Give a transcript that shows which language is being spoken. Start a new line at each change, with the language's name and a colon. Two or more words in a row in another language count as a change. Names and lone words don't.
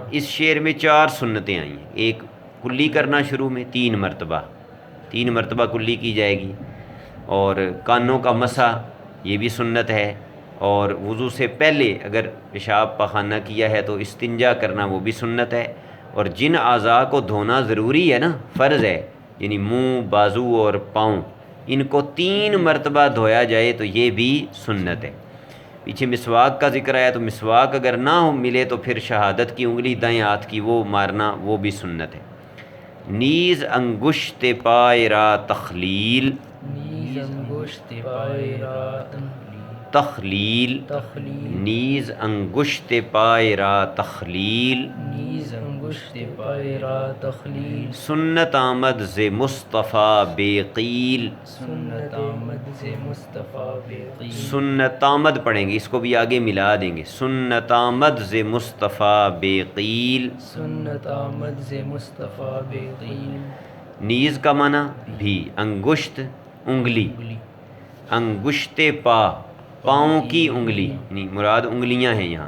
Urdu: اس شعر میں 4 سنتیں آئی ہیں، ایک کلی کرنا شروع میں 3 مرتبہ، 3 مرتبہ کلی کی جائے گی، اور کانوں کا مسح یہ بھی سنت ہے، اور وضو سے پہلے اگر پیشاب پخانہ کیا ہے تو استنجا کرنا وہ بھی سنت ہے، اور جن اعضاء کو دھونا ضروری ہے نا، فرض ہے، یعنی منہ، بازو اور پاؤں، ان کو 3 مرتبہ دھویا جائے تو یہ بھی سنت ہے۔ پیچھے مسواک کا ذکر آیا تو مسواک اگر نہ ہو ملے تو پھر شہادت کی انگلی دائیں ہاتھ کی وہ مارنا وہ بھی سنت ہے۔
Persian: نیز انگشت پائے را تخلیل، نیز انگشت پائے را تخلیل، تخلیل، نیز انگشت پائے را تخلیل، نیز انگشت پائے را تخلیل، سنت آمد ز مصطفیٰ بے قیل، سنت آمد سے مصطفیٰ بے قیل، سنت آمد
Urdu: پڑھیں گے، اس کو بھی آگے ملا دیں گے،
Persian: سنت آمد ز مصطفیٰ بے قیل۔ سنت آمد سے مصطفیٰ بے قیل،
Urdu: نیز کا معنی بھی، انگشت انگلی،
Persian: انگشت پا
Urdu: پاؤں کی انگلی، یعنی مراد انگلیاں ہیں یہاں۔